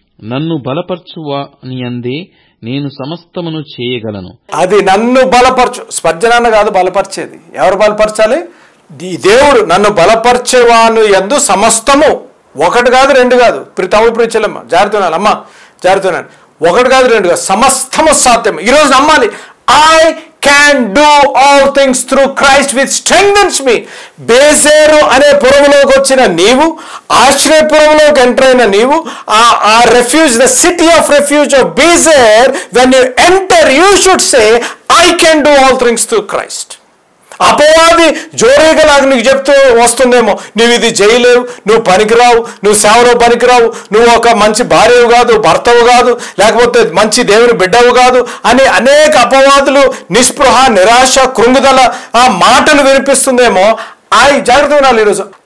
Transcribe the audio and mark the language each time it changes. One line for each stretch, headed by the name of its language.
Telugu: నన్ను బలపరచువానియందే నేను సమస్తమును చేయగలను. అది నన్ను బలపరచు. స్పర్జనాన్న కాదు బలపరిచేది. ఎవరు బలపరచాలి? దేవుడు. నన్ను బలపరిచేవాను యందు సమస్తము, ఒకటి కాదు రెండు కాదు. తమ్ముడు ప్రిచెల్లమ్మ జారుతున్నాను, అమ్మ జారుతున్నాను, ఒకటి కాదు రెండు కాదు, సమస్తము సాధ్యం. ఈరోజు నమ్మాలి.
English: I can do all things through Christ which strengthens me.
Telugu: బేజేరు అనే పురములోకి వచ్చిన నీవు, ఆశ్రయపురంలోకి ఎంటర్ అయిన నీవు, ఆ
English: Refuge, the city of refuge of Bezer, when you enter you should say I can do all things through Christ.
Telugu: అపవాది జోరేగలాగా నీకు చెప్తూ వస్తుందేమో, నువ్వు ఇది చేయలేవు, నువ్వు పనికిరావు, నువ్వు సేవలో పనికిరావు, నువ్వు ఒక మంచి భార్యవు కాదు, భర్తవు కాదు, లేకపోతే మంచి దేవుని బిడ్డవు కాదు అని అనేక అపవాదులు, నిస్పృహ, నిరాశ, కృంగుదల ఆ మాటలు వినిపిస్తుందేమో. జాగ్రత్త వినాలి ఈరోజు.